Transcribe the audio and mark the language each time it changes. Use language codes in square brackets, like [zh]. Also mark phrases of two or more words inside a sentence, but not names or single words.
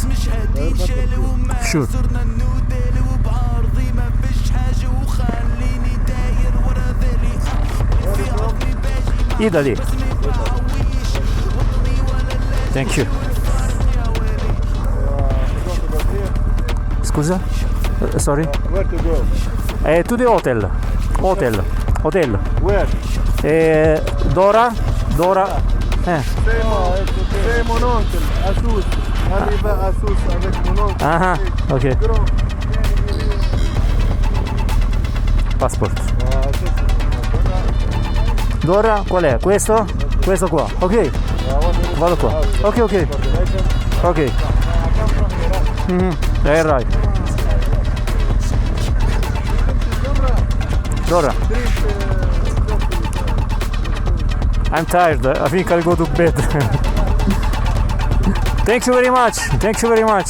[en] Sure. Italy. Thank you. Scusa? Sorry? Where to go? To the hotel. Hotel. Where? Dora? [fr] C'est mon oncle, à Sousse. Arrive à Sousse avec mon oncle. Ah, ok. Grand. [en] Passport. [it] Dora, qual è? Questo? Questo qua, ok. Vado qua. Ok. [en] Right. Dora. I'm tired. I think I'll go to bed. Thank you very much.